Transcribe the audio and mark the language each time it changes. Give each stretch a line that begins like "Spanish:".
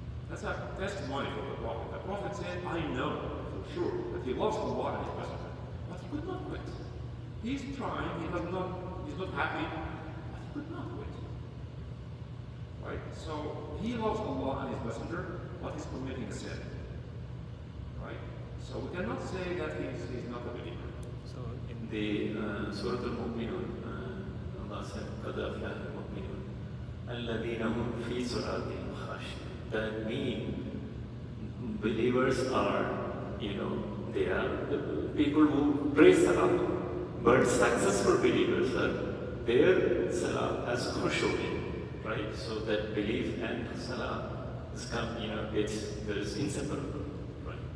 English: That's a testimony from the Prophet. The Prophet said, I know for sure that he loves Allah and His Messenger. But he could not quit. He's trying, he's not happy, but he could not quit. Right? So he loves Allah and His Messenger, but he's committing a sin. Right? So we cannot say that he's not a believer. So in the Surah Al-Mu'minun, Allah said,
Arabic: قَدْ أَفْلَحَ الْمُؤْمِنُونَ الَّذِينَ هُمْ فِي صَلَاتِهِمْ خَاشِعُونَ.
English: That means believers are, they are the people who pray Salah. But successful believers are, their Salah has khushu in, right? So that belief and Salah is there is inseparable, right?